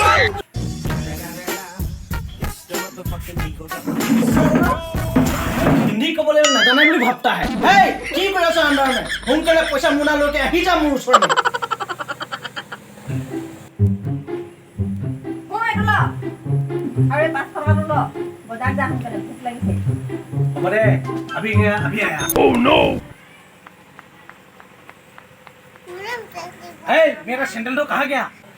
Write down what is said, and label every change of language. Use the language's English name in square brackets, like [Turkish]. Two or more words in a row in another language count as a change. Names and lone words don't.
[Assamese] হিন্দী ক'বলৈ নাজানে বুলি ভাবতা হে। হেই, কি কৈ আছ আণ্ডাৰ মে? সোনকালে পইচা মোনা লৈকে আহি যা মোৰ ওচৰলৈ। আৰু এই 5 টকাটো ল, বজাৰ যা সোনকালে, ভোক লাগিছে। হ'ব দে, [Hindi] अभी आया। [English] Oh no! [Hindi] Hey, मेरा सैंडल तो कहाँ गया?